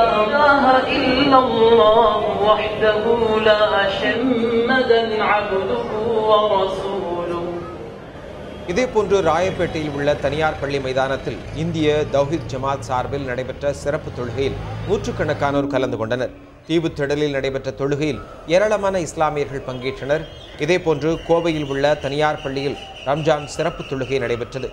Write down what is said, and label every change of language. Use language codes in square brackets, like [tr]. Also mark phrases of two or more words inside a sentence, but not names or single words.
[ar] إله إلا الله وحده لا شريك له عبده ورسوله. [ta] இதேபோன்று ராயப்பேட்டையில் உள்ள தனியார் பள்ளி மைதானத்தில் இந்திய தௌஹீத் ஜமாத் சார்பில் நடைபெற்ற சிறப்பு தொழுகையில் நூற்றுக்கணக்கானோர் கலந்து கொண்டனர். தீவுத்திடலில் நடைபெற்ற தொழுகையில் ஏராளமான இஸ்லாமியர்கள் பங்கேற்றனர். இதேபோன்று கோவையில் உள்ள தனியார் பள்ளியில் ரம்ஜான் சிறப்பு தொழுகை நடைபெற்றது.